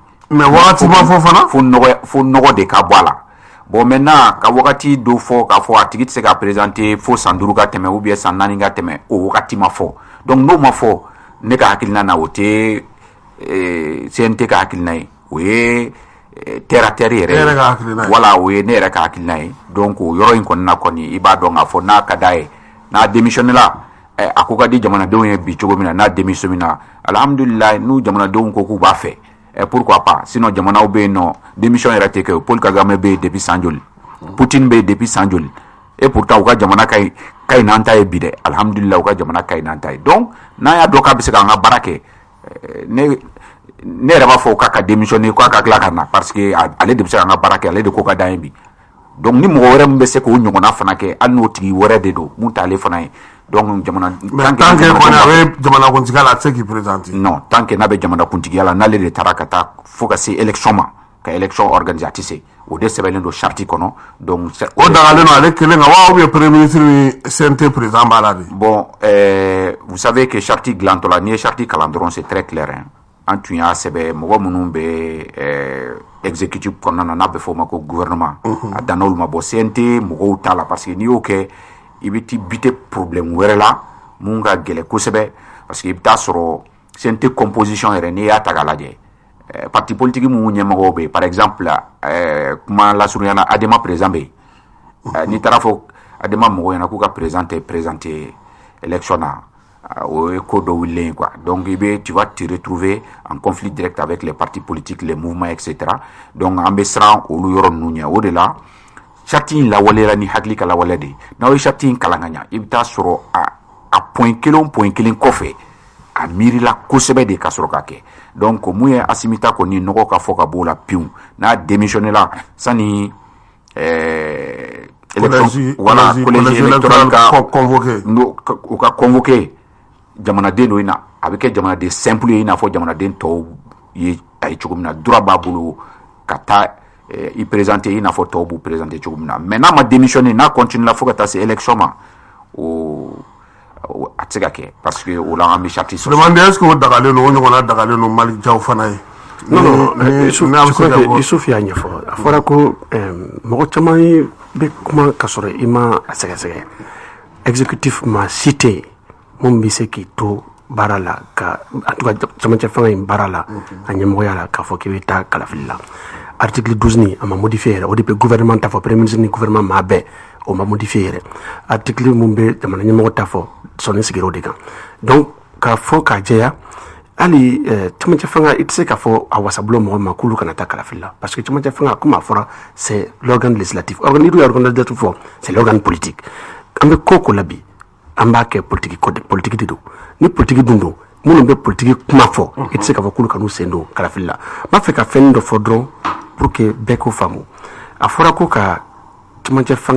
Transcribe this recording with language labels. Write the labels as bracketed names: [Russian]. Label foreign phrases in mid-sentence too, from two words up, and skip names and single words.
[Bambara] mais wagati ma fɔ fana fo nɔgɔ de ka bɔ a la bon maintenant ka wagati dɔ fɔ k'a fɔ a tigi tɛ se ka présenter fo san 5 ka tɛmɛ [French] ou bien [Bambara] san 4 ka tɛmɛ o wagati ma fɔ donc n'o ma fɔ ne ka hakilina na o tɛ CNT ka hakilina ye o ye terre [French] à terre [Bambara] yɛrɛ ye voilà o ye ne yɛrɛ ka hakilina ye donc o yɔrɔ in kɔni na kɔni i b'a dɔn k'a fɔ n'a ka d'a ye n'a démissionné la a ko ka di jamanadenw ye bi cogo min na n'a démissionné na alhamdulillah n'u jamanadenw ko k'u b'a fɛ [French] pourquoi pas [Bambara] sinon jamanaw bɛ yen nɔ démission yɛrɛ tɛ kɛ Paul Kagame bɛ yen depuis san joli Poutine bɛ yen depuis san joli [French] et pourtant [Bambara] u ka jamana ka ɲi n'an ta ye bi dɛ alhamdulillah u ka jamana ka ɲi n'an ta ye donc n'an y'a dɔn k'a bɛ se k'an ka baara kɛ ne yɛrɛ b'a fɔ k'a ka démissionner k'a ka tila ka na [French] parce que [Bambara] ale de bɛ se k'an ka baara kɛ ale de ko ka d'an ye bi donc ni mɔgɔ wɛrɛ min bɛ se k'o ɲɔgɔnna fana kɛ hali n'o tigi wɛrɛ de don mun t'ale fana ye donc jamana [French] tant que [Bambara] kɔni a bɛ jamanakuntigiya la a tɛ se k'i présenter [French] non tant que [Bambara] n'a bɛ jamanakuntigiya la n'ale de taara ka taa fo ka se élection ma ka élection organiser a tɛ se o de sɛbɛnlen don charte kɔnɔ donc o dagalen don ale kelen kan wa [French] ou bien premier ministre [Bambara] ni CNT président b'a la de [French] bon vous savez que charte [Bambara] dilantɔ la n'i ye charte kalan dɔrɔn [French] c'est très clair hein [Bambara] an tun y'a sɛbɛn mɔgɔ minnu bɛ exécutif kɔnɔna na n'a bɛ fɔ o ma ko gouvernement a danna olu ma bon CNT mɔgɔw t'a la [French] parce que [Bambara] n'i y'o kɛ i bɛ t'i bite problème wɛrɛ la mun ka gɛlɛn kosɛbɛ [French] parce que [Bambara] i bɛ taa sɔrɔ CNT composition yɛrɛ n'i y'a ta k'a lajɛ [French] parti politique [Bambara] mun ɲɛmɔgɔw bɛ yen [French] par exemple [Bambara] kuma lasurunyana Adema président bɛ yen n'i taara fɔ Adema mɔgɔw ɲɛna k'u ka président tɛ présenter élection na o ye ko dɔ wulilen [French] quoi donc tu vas te retrouver en conflit direct avec les partis politiques les mouvements etc donc [Bambara] an bɛ siran olu yɔrɔ ninnu ɲɛ o de la charte in lawaleyala ni hakili ka lawale de n'aw ye charte in kalan ka ɲa i bɛ taa sɔrɔ a point kelen kɔfɛ a miirila kosɛbɛ de ka sɔrɔ ka kɛ donc mun ye Asimi ta kɔni nɔgɔ ka fɔ ka b'o la pewu n'a démissionné la sani [French] collège électoral [Bambara] ka convoqué jamanaden dɔ in na a bɛ kɛ jamanaden simple ye i n'a fɔ jamanaden tɔw ye a ye cogo min na droit b'a bolo ka taa i présenter i n'a fɔ tɔw b'u présenter cogo min na mais n'a ma démissionner n'a continue la fo ka taa se élection ma a tɛ se ka kɛ [French] parce que [Bambara] o la an bɛ charte sɔrɔ. Sulemani [French] est-ce que [Bambara] o dagalen don o ɲɔgɔnna dagalen don Malick Diaw fana ye. non Yusuf y'a ɲɛfɔ a fɔra ko mɔgɔ caman bɛ kuma ka sɔrɔ i ma a sɛgɛsɛgɛ exécutif ma cité mun bɛ se k'i to baara la ka [French] en tout cas [Bambara] camancɛ fanga in baara la a ɲɛmɔgɔya la k'a fɔ k'i bɛ taa kalafili la article 12 ni a ma modifié yɛrɛ o de bɛ gouvernement ta fɔ [French] premier ministre [Bambara] ni gouvernement maa bɛɛ o ma modifié yɛrɛ article mun bɛ jamana ɲɛmɔgɔ ta fɔ sɔnni sigira o de kan donc k'a fɔ k'a jɛya hali camancɛ fanga i tɛ se k'a fɔ a wasabulon mɔgɔ ma k'olu kana taa kalafili la [French] parce que [Bambara] camancɛ fanga comme a fɔra [French] c'est l'organe législatif [Bambara] n'i dun ye [French] organe législatif [Bambara] fɔ [French] c'est l'organe politique [Bambara] an bɛ ko la bi an b'a kɛ politique de don ni politique dun don minnu bɛ politique kuma fɔ i tɛ se k'a fɔ k'olu kan'u sen don kalafili la n b'a fɛ ka fɛn dɔ fɔ dɔrɔn [French] pour que [Bambara] bɛɛ k'o faamu a fɔra ko ka cɛmancɛ fanga